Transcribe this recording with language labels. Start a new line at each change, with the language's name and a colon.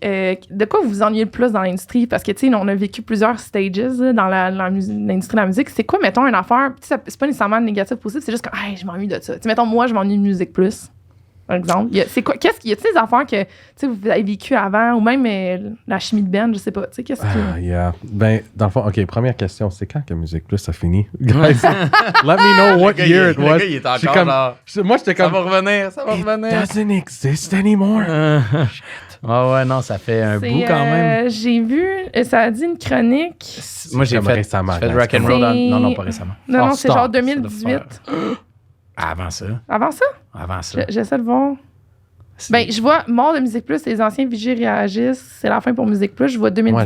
French: De quoi vous vous ennuyez le plus dans l'industrie? Parce que, tu sais, on a vécu plusieurs stages dans l'industrie de la musique. C'est quoi, mettons, une affaire? C'est pas nécessairement négatif possible, c'est juste que, hey, je m'ennuie de ça. Tu sais, mettons, moi, je m'ennuie de Musique Plus, par exemple. C'est quoi? Qu'est-ce qu'il y a, des affaires que, tu sais, vous avez vécues avant, ou même la chimie de Ben, je sais pas. Tu sais, qu'est-ce que. Yeah. Ben, dans le fond, OK, première question, c'est quand que Musique Plus a fini?
English: Guys, let me know what year it was.
French: Le gars, il est encore comme, moi, j'étais comme. Ça va revenir.
English: It doesn't exist anymore.
French: Ouais, non, ça fait un bout quand même. J'ai vu, ça a dit une chronique. Moi, j'ai fait récemment. rock'n'roll. Non, pas récemment. Non, c'est genre 2018. Avant ça. Avant ça? J'essaie de voir. Ben, je vois Mort de Musique Plus, les anciens vigies réagissent, c'est la fin pour Musique Plus, je vois 2019.